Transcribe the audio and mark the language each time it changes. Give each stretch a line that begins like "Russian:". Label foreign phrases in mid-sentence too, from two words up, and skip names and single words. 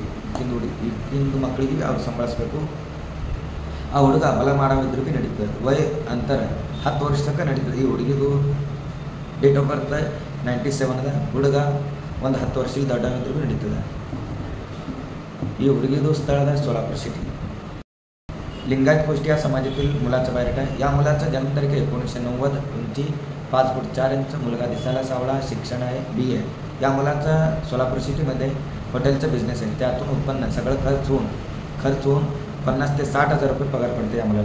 Kannada: ಈಗಿಂದು ಮಕ್ಕಳಿಗೆ ಅವ್ರು ಸಂಭಾಳಿಸ್ಬೇಕು. ಆ ಹುಡುಗ ಹೊಲ ಮಾಡೋವಿದ್ರು ಭೀ ನಡೀತದೆ. ಅಂತಾರೆ 10 ವರ್ಷ ತನಕ ನಡೀತದೆ. ಈ ಹುಡುಗಿದು
English: date of birth
Kannada: 97 ಅದ. ಹುಡುಗ ಒಂದು 10 ವರ್ಷಕ್ಕೆ ದೊಡ್ಡವಿದ್ರು ಭೀ ನಡೀತದೆ. ಈ ಹುಡುಗಿದು ಸ್ಥಳದ सोलापूर सिटी.
Marathi: लिंगायत कोष्टी या समाजातील मुलाचा बायोडेटा आहे. या मुलाचं जन्मतारीख 1990, उंची 5 फूट 4 इंच, मुलगा, दिसायला सावळा, शिक्षण आहे BA. या मुलाचा सोलापूर सिटीमध्ये हॉटेलचा बिझनेस आहे. त्यातून उत्पन्न सगळं खर्च होऊन 50,000 ते 60,000 रुपये पगार पडते या मुलाला.